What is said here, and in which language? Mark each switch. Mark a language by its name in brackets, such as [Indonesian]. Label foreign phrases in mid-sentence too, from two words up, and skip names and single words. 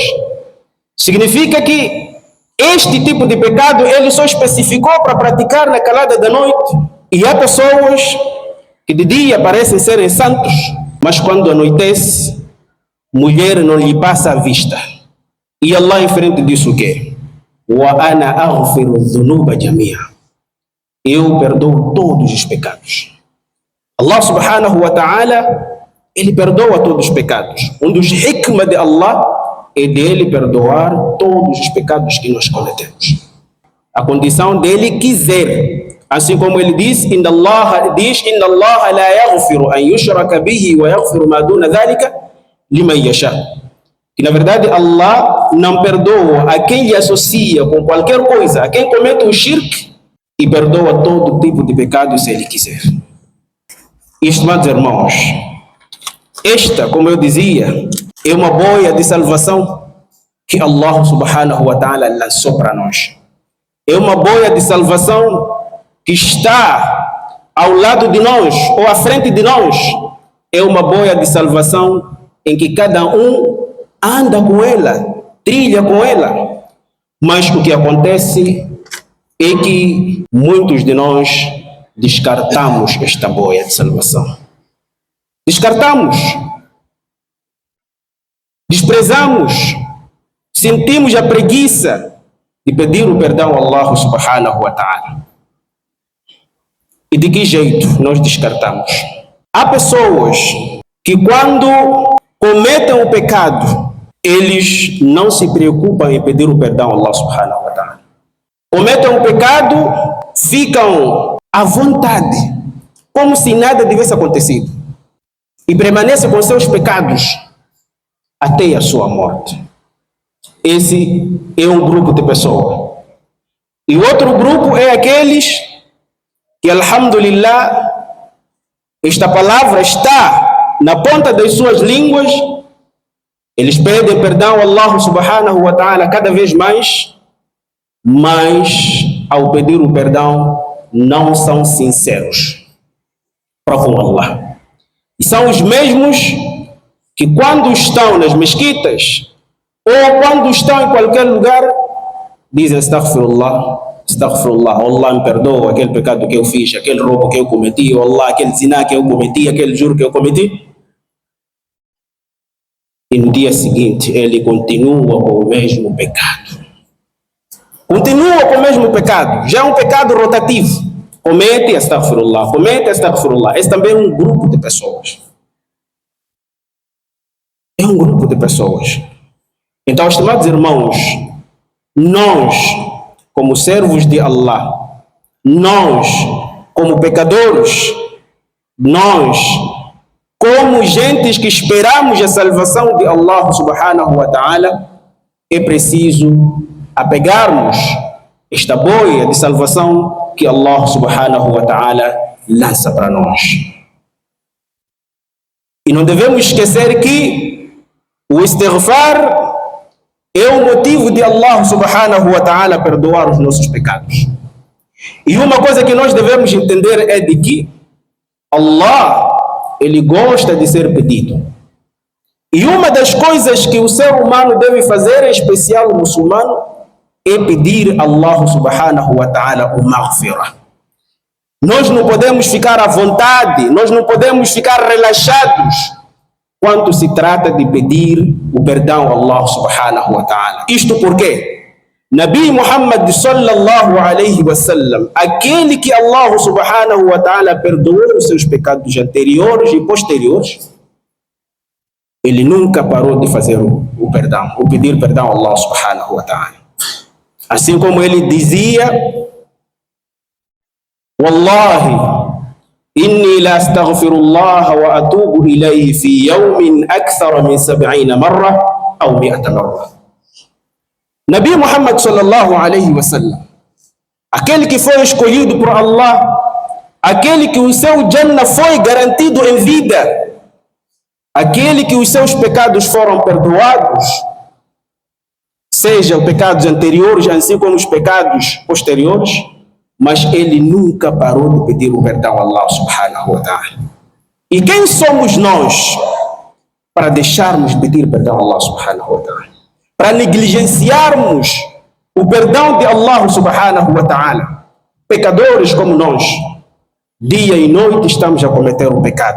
[Portuguese] Significa que este tipo de pecado ele só especificou para praticar na calada da noite. E há pessoas que de dia parecem serem santos, mas quando anoitece, mulher não lhe passa a vista. E Allah em frente disso o quê? [Arabic] وأنا أغفر الذنوب جميعا. [Portuguese] Eu perdoo todos os pecados. [Arabic] الله سبحانه وتعالى, [Portuguese] Ele perdoa todos os pecados. Um dos hikmah de Allah é dele perdoar todos os pecados que nós cometemos. A condição dele quiser. Assim como ele diz, [Arabic] إن الله لا يغفر أن يشرك به ويغفر ما دون ذلك لمن يشاء. [Portuguese] Que na verdade Allah não perdoa a quem lhe associa com qualquer coisa, a quem comete o shirk, e perdoa todo tipo de pecado se ele quiser. Estimados irmãos, esta, como eu dizia, é uma boia de salvação que [Arabic] الله سبحانه وتعالى [Portuguese] lançou para nós. É uma boia de salvação que está ao lado de nós ou à frente de nós. É uma boia de salvação em que cada um anda com ela, trilha com ela. Mas o que acontece é que muitos de nós descartamos esta boia de salvação. Descartamos, desprezamos, sentimos a preguiça de pedir o perdão a [Arabic] الله سبحانه وتعالى. [Portuguese] E de que jeito nós descartamos? Há pessoas que quando cometem o pecado, eles não se preocupam em pedir o perdão a [Arabic] الله سبحانه وتعالى. [Portuguese] Cometem o pecado, ficam à vontade, como se nada tivesse acontecido. E permanecem com seus pecados até a sua morte. Esse é um grupo de pessoas. E outro grupo é aqueles que, alhamdulillah, esta palavra está na ponta das suas línguas. Eles pedem perdão a [Arabic] الله سبحانه وتعالى [Portuguese] cada vez mais, mas ao pedir o perdão não são sinceros para com Allah. E são os mesmos que quando estão nas mesquitas ou quando estão em qualquer lugar dizem [Arabic] أستغفر الله، أستغفر الله, [Portuguese] Allah me perdoa aquele pecado que eu fiz, aquele roubo que eu cometi, Allah, aquele zina que eu cometi, aquele juro que eu cometi. E no dia seguinte ele continua com o mesmo pecado. Continua com o mesmo pecado. Já é um pecado rotativo. Comete astaghfirullah, comete astaghfirullah. Esse também é um grupo de pessoas. É um grupo de pessoas. Então, estimados irmãos, nós, como servos de Allah, nós, como pecadores, nós, como gentes que esperamos a salvação de [Arabic] الله سبحانه وتعالى, [Portuguese] é preciso apegarmos esta boia de salvação que [Arabic] الله سبحانه وتعالى [Portuguese] lança para nós. E não devemos esquecer que o istighfar é o motivo de [Arabic] الله سبحانه وتعالى [Portuguese] perdoar os nossos pecados. E uma coisa que nós devemos entender é de que Allah, ele gosta de ser pedido. E uma das coisas que o ser humano deve fazer, em especial o muçulmano, é pedir a [Arabic] الله سبحانه وتعالى [Portuguese] o maghfirah. Nós não podemos ficar à vontade, nós não podemos ficar relaxados quando se trata de pedir o perdão a [Arabic] الله سبحانه وتعالى. [Portuguese] Isto porque [Arabic] نبي محمد صلى الله عليه وسلم, [Portuguese] aquele que [Arabic] الله سبحانه وتعالى [Portuguese] perdoou os seus pecados anteriores e posteriores, ele nunca parou de fazer o perdão, o pedir perdão a [Arabic] الله سبحانه وتعالى. [Portuguese] Assim como ele dizia: [Arabic] والله، إني لأستغفر الله وأتوب إليه في يوم أكثر من 70 مرة أو 100 مرة. نبي محمد صلى الله عليه وسلم, [Portuguese] aquele que foi escolhido por Allah, aquele que o seu Jannah foi garantido em vida, aquele que os seus pecados foram perdoados, seja os pecados anteriores, assim como os pecados posteriores, mas ele nunca parou de pedir o perdão a [Arabic] الله سبحانه وتعالى. [Portuguese] E quem somos nós para deixarmos de pedir perdão a [Arabic] الله سبحانه وتعالى? [Portuguese] Para negligenciarmos o perdão de [Arabic] الله سبحانه وتعالى? [Portuguese] Pecadores como nós, dia e noite estamos a cometer o pecado.